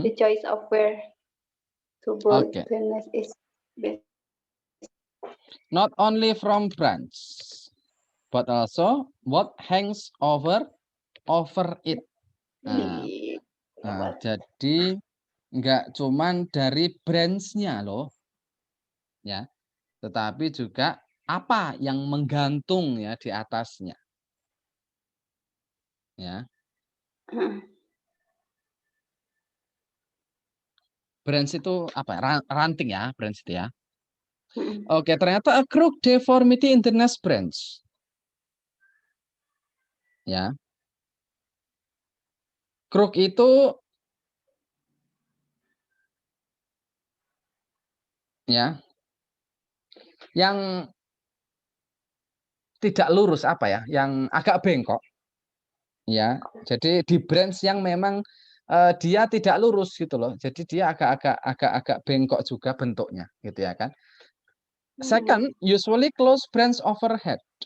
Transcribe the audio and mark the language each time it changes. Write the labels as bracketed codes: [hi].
[en] the choice of where to build Oke. the nest is best. Not only from branch, but also what hangs over it. [id] Nah, nah, jadi nggak cuman dari branch-nya loh, ya, tetapi juga apa yang menggantung ya di atasnya, ya. Branch itu apa? Ranting ya, branch itu ya. Oke, ternyata [en] a crook deformity in the nest branch. [id] Ya. Crook itu ya yang tidak lurus apa ya, yang agak bengkok. Ya. Jadi di branch yang memang dia tidak lurus gitu loh. Jadi dia agak bengkok juga bentuknya gitu ya kan. [en] Second, usually close branch overhead.